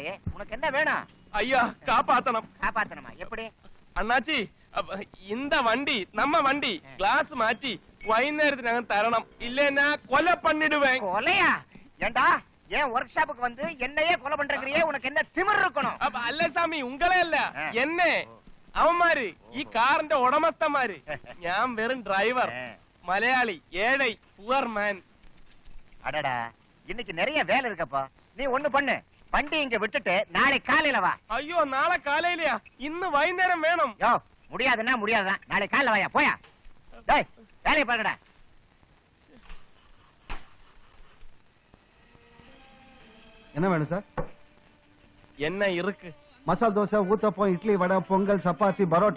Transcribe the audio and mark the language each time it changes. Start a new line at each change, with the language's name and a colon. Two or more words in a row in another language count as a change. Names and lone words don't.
Tamil: உனக்கு என்ன வேணும்? ஐயா காப்பாத்தணும். காப்பாத்தணுமா? எப்படி? அண்ணாச்சி இந்த வண்டி நம்ம வண்டி கிளாஸ் மாற்றி வைநேரத்துக்கு நாங்க தரணும். இல்லன்னா கொலை பண்ணிடுவேன். கொலையா? ஏண்டா ஏன் ஒர்க் ஷாப்புக்கு வந்து என்னையே கொலை பண்றீங்க? உனக்கு என்ன திமிர் இருக்கணும்?
Malayalam: അല്ല സ്വാമി ഉങ്ങളെ അല്ല എന്നെ അവന്മാര് ഈ കാറിന്റെ ഉടമസ്ഥന്മാര്. ഞാൻ വെറും ഡ്രൈവർ, മലയാളി, ഏഴை,
English: poor man.
Tamil: அடடா இன்னைக்கு நிறைய வேலை இருக்கப்பா. நீ ஒண்ணு பண்ணு, வண்டி இங்க விட்டுட்டு நாளை காலையில வா.
Malayalam: അയ്യോ നാളെ കാലയിലെയാ? ഇന്ന് വൈകുന്നേരം വേണം.
Tamil: யோ முடியாதுன்னா முடியாதுதான். நாளை காலையில வாயா. போயா டேய், வேலையை பாருடா. என்ன வேணும் சார்? என்ன இருக்கு? மசால் தோசை, ஊத்தப்பம், இட்லி, வடை, பொங்கல், சப்பாத்தி, பரோட்டா.